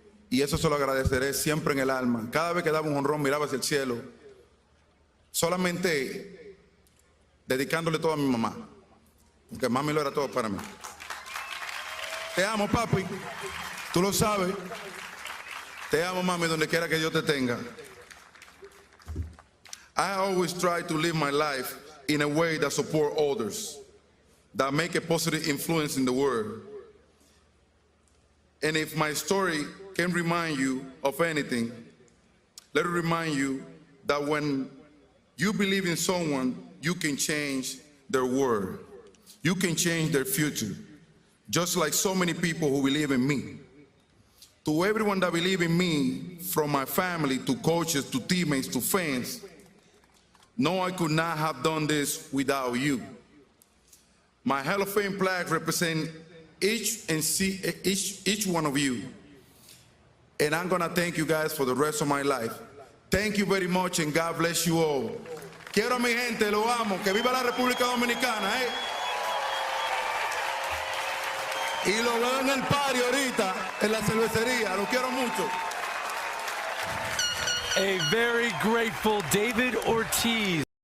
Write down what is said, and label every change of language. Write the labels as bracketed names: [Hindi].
[Spanish] Y eso se lo agradeceré siempre en el alma. Cada vez que daba un jonrón miraba hacia el cielo, solamente dedicándole todo a mi mamá, porque mami lo era todo para mí. Te amo, papi, tú lo sabes. Te amo, mami, donde quiera que Dios te tenga. [English] I always try to live my life in a way that support others, that make a positive influence in the world. And if my story can remind you of anything, let it remind you that when you believe in someone, you can change their world. You can change their future. Just like so many people who believe in me. To everyone that believe in me, from my family to coaches to teammates to fans, no, I could not have done this without you. My Hall of Fame plaque represents each one of you. And I'm gonna thank you guys for the rest of my life. Thank you very much and God bless you all. [Spanish] Quiero a mi gente, lo amo, que viva la República Dominicana, Y lo veo en el party ahorita, en la cervecería, lo quiero mucho. [English] A very grateful David Ortiz.